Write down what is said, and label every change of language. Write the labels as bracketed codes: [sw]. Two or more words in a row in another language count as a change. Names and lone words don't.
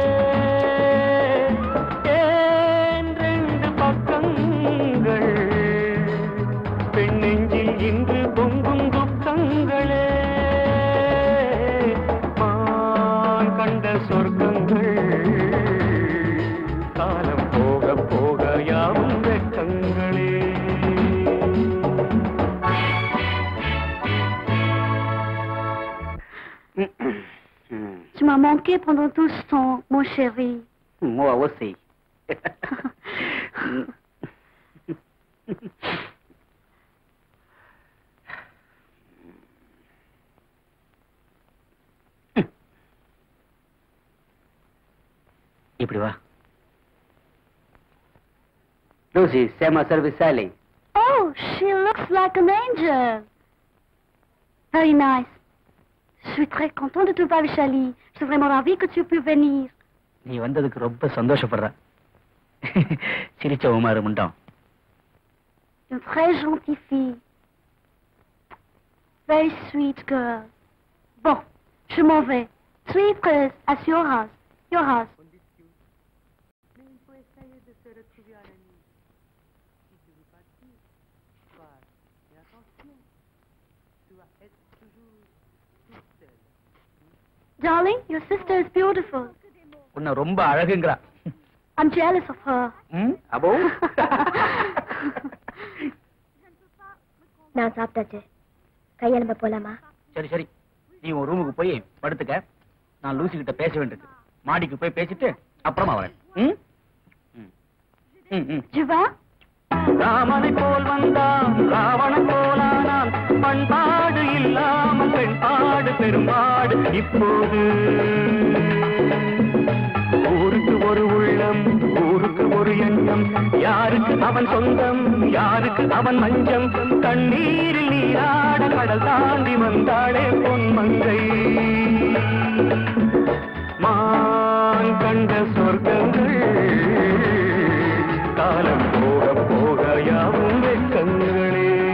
[ta] ஏன் ரெண்டு பக்கங்கள் பெண் நெஞ்சில் இன்று பொங்கும் துக்கங்களே மான் கண்ட சொர்க்கங்கள் காலம் போக போக யாவும் வெட்கங்களே [fr] Tu m'as manqué pendant tout ce temps, mon chéri. Moi aussi. [ta] இப்படி வா. [fr] Lucy, c'est ma service Sally. [en] Oh, she looks like an angel. Very nice. [fr] Je suis très contente de te voir, Vishali. Je suis vraiment ravie que tu puisses venir. [ta] நீ வந்ததுக்கு ரொம்ப சந்தோஷப்படுற. சிரிச்ச உமாரு முண்டம். [fr] Une très gentille fille. [en] Very sweet girl. [fr] Bon, je m'en vais. Soyez prêts à [en] your house. Your house. Darling, your sister is beautiful. [ta] உன்னை ரொம்ப அழகுங்கறா. [en] I'm jealous of her. [ta] அபோ. நான் சாப்பிட்டாச்சு. கையெலும்ப போலாமா? சரி சரி. நீ உன் ரூமுக்கு போய் படுத்துக்க. நான் லூசி கிட்ட பேச வேண்டியது. மாடிக்கு போய் பேசிட்டு அப்புறமா வரேன். [fr] Tu vas? [ta] ராமனை போல் வந்தான் ராவணன் போலானான் பண்பாடு இல்லாமல் பெண்பாடு பெரும்பாடு இப்போது ஊருக்கு ஒரு உள்ளம் ஊருக்கு ஒரு எண்ணம் யாருக்கு அவன் சொந்தம் யாருக்கு அவன் மஞ்சம் தண்ணீரில் நீராட கடல் தாண்டி வந்தாளே பொன்மங்கை மான் கண்ட சொர்க்கங்கள் காலம் போக போக யாவும் வெட்கங்களே